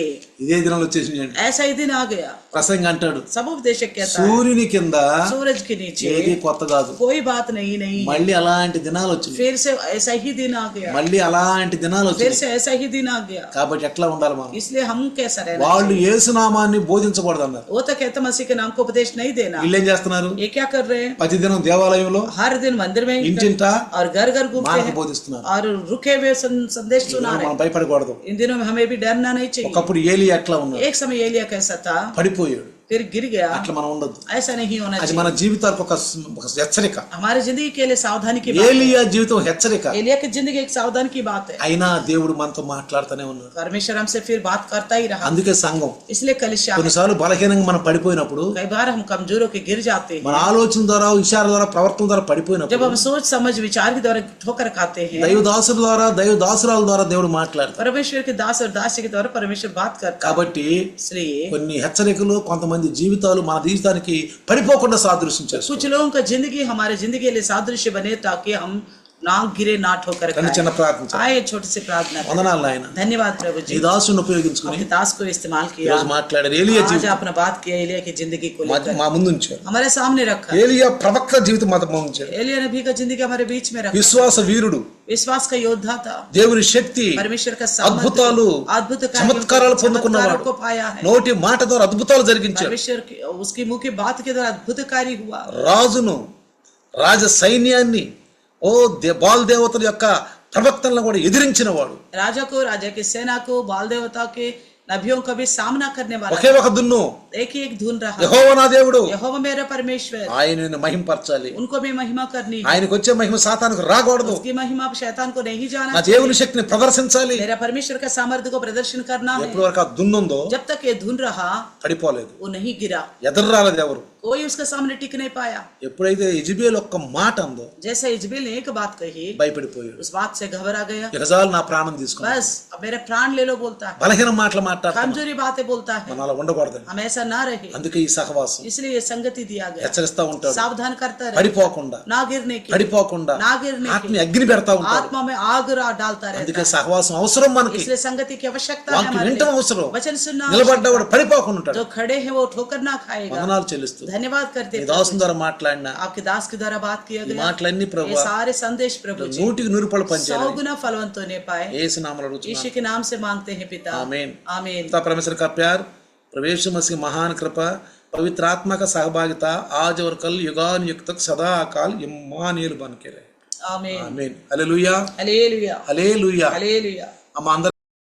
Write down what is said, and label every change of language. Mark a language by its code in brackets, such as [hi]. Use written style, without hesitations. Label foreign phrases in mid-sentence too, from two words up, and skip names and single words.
[te] ఇదే దినాలు వచ్చేసింది. [hi] ऐसा ही दिन आ गया। [te] ప్రసంగ అంటాడు [hi] सब उपदेशक कहता है [te] సూర్యుని కింద [hi] सूरज के नीचे [te] ఏది కొత్త కాదు. [hi] कोई बात नहीं [te] మళ్ళీ అలాంటి దినాలు వచ్చింది. [hi] फिर से ऐसा ही दिन आ गया। [te] మళ్ళీ అలాంటి దినాలు [hi] फिर [te] వచ్చింది. [hi] से ऐसा ही दिन आ गया। [te] కాబట్టి ఎట్లా ఉండాలి మనం? [hi] इसलिए हम कैसा रहना [te] వాళ్ళు [hi] चाहिए? [te] యేసునామాన్ని బోధించకూడదు అన్నారు. [hi] वो तो कहते मसीह के नाम को उपदेश नहीं देना। [te] వీళ్ళు ఏం చేస్తున్నారు? [hi] ये क्या कर रहे हैं? [te] ప్రతిదినం దేవాలయంలో [hi] हर दिन मंदिर में [te] ఇంటింట [hi] और घर घर घूमते [te] మానక [hi] हैं [te] బోధిస్తున్నారు. [hi] और रुके हुए संदेश सुना रहे [te] మనం [hi] हैं। [te] భయపడకూడదు. [hi] इन दिनों में हमें भी डरना नहीं चाहिए। [te] ఒకప్పుడు ఏలియా ఎట్లా ఉన్నాడు? [hi] एक समय एलिया कैसा था, [te] పడిపోయాడు. [hi] फिर गिर गया। [te] అట్లా మనం ఉండొద్దు. [hi] ऐसा नहीं होना [te] అది [hi] चाहिए। [te] మన జీవితాలకు ఒక హెచ్చరిక. [hi] हमारी जिंदगी के लिए सावधानी की बात है। [te] ఏలియా జీవితం హెచ్చరిక. [hi] एलिया की जिंदगी एक सावधानी की बात है। [te] అయినా దేవుడు మనతో మాట్లాడుతూనే ఉన్నాడు. [hi] परमेश्वर हमसे फिर बात करता ही रहा। [te] అందుకే సంఘం [hi] इसलिए कलिसिया में [te] కొన్నిసార్లు బలహీనంగా మనం పడిపోయినప్పుడు [hi] कई बार हम कमजोर होकर गिर जाते हैं। [te] మన ఆలోచన ద్వారా విచార ద్వారా ప్రవర్తన ద్వారా [hi] जब [te] పడిపోయినప్పుడు [hi] हम सोच समझ विचार के द्वारा ठोकर खाते हैं, [te] దైవదాసుల ద్వారా దైవదాసురాల ద్వారా దేవుడు మాట్లాడతాడు. [hi] परमेश्वर के दास और दासी के द्वारा परमेश्वर बात करता है। [te] కాబట్టి [hi] इसलिए [te] కొన్ని హెచ్చరికలు కొంతమంది జీవితాలు మన జీవితానికి పడిపోకుండా సాదృశ్యం చేస్తాయి. [hi] कुछ लोगों का जिंदगी हमारे जिंदगी के लिए सादृश्य बने ताकि हम ना गिरे ना ठोकर [te] కానీ చిన్న ప్రార్థన చేద్దాం. [hi] आए। छोटी सी प्रार्थना करें। [te] వందనాలు నాయన. [hi] धन्यवाद प्रभु [te] ఈ [hi] जी, [te] దాసుని ఉపయోగించుకుని [hi] आपके दास को इस्तेमाल किया। [te] ఈరోజు మాట్లాడారు. ఏలియా [hi] आज [te] జీవితం [hi] आपने बात किया एलिया की जिंदगी को लेकर [te] మా ముందు ఉంచారు. [hi] हमारे सामने रखा। [te] ఏలియా ప్రవక్త జీవితం మా ముందు ఉంచారు. [hi] एलिया नबी का जिंदगी हमारे बीच में रखा। [te] విశ్వాస వీరుడు, [hi] विश्वास का योद्धा था। [te] దేవుని శక్తి, [hi] परमेश्वर का [te] అద్భుతాలు, [hi] अद्भुत [te] చమత్కారాలు పొందుకున్నవాడు, [hi] को पाया है। [te] నోటి మాట ద్వారా అద్భుతాలు జరిగించారు. [hi] परमेश्वर की उसकी मुंह की बात के द्वारा अद्भुत कार्य हुआ। [te] రాజును, రాజ సైన్యాన్ని, బాల్ దేవతల యొక్క ప్రవక్తలను కూడా ఎదిరించిన వాడు. [hi] राजा को, राजा की सेना को, बाल देवता के नबियों का भी सामना करने वाला [te] ఒకే ఒక దున్ను [hi] एक ही एक धुन रहा। [te] యెహోవా నా దేవుడు, [hi] यहोवा मेरा परमेश्वर, [te] ఆయనను మహింపరచాలి. [hi] उनको भी महिमा करनी है। [te] ఆయనకు వచ్చే మహిమ సాతానుకు రాకూడదు. [hi] उसकी महिमा शैतान को नहीं जाना [te] నా [hi] चाहिए। [te] దేవుని శక్తిని ప్రదర్శించాలి. [hi] मेरा परमेश्वर का सामर्थ्य को प्रदर्शन करना है। [te] ఎప్పటి వరకు ఆ దున్నుందో [hi] जब तक ये धुन रहा [te] పడిపోలేదు, [hi] वो नहीं गिरा, [te] ఎదురు రాలేదు ఎవరు. [hi] कोई उसके सामने टिक नहीं पाया। [te] ఎప్పుడైతే ఇజబేల్ ఒక్క మాట అందో [hi] जैसे इजबेल ने एक बात कही, [te] భయపడిపోయాడు. [hi] उस बात से घबरा गया। [te] ఇకజాలు నా ప్రాణం తీసుకున్నాడు. [hi] बस अब मेरा प्राण ले लो बोलता है, [te] బలహీన మాటలు మాట్లాడతాం. [hi] कमजोरी बातें बोलता है। [te] మనం అలా ఉండకూడదు. [hi] हम ऐसा ना रहे, [te] అందుకే ఈ సహవాసం [hi] इसलिए ये संगति दिया गया। [te] హెచ్చరిస్తా ఉంటాడు. [hi] सावधान करता रहे, [te] పడిపోకుండా [hi] ना गिरने की, [te] పడిపోకుండా [hi] ना गिरने [te] ఆత్మ [hi] की, [te] అగ్ని పెడతా ఉంటాడు. [hi] आत्मा में आग डालता रहता [te] అందుకే [hi] है। [te] సహవాసం అవసరం మనకి. [hi] इसलिए संगति की आवश्यकता है [te] వాక్యం [hi] हमारे [te] వినటం [hi] लिए। [te] అవసరం. [hi] वचन सुनना आवश्यक [te] నిలబడ్డవాడు పడిపోకుండా [hi] है। [te] ఉంటాడు. [hi] जो खड़े हैं वो ठोकर ना खाएगा। [te] వందనాలు చెల్లిస్తూ [hi] धन्यवाद करते [te] ఈ [hi] हैं [te] దాసుని [hi] प्रभु [te] ద్వారా మాట్లాడిన [hi] जी। आपके दास के द्वारा बात किया [te] ఈ [hi] गया, [te] మాటలన్నీ [hi] ये [te] ప్రభువా [hi] सारे संदेश प्रभु जी [te] 100% [hi] 100 [te] పనిచేయాలి. [hi] गुना फलवंत होने पाए। [te] యేసు నామములో అడుగుతున్నాను. [hi] यीशु के नाम से मांगते हैं पिता, आमीन। आमीन। पिता परमेश्वर का प्यार, प्रभु यीशु मसीह की महान कृपा, पवित्र आत्मा का सहभागिता आज और कल युगान युग तक सदा अकाल इम्मानुएल बन के रहे। आमीन। आमीन। हालेलुया, हालेलुया, हालेलुया. हालेलुया। हम अंदर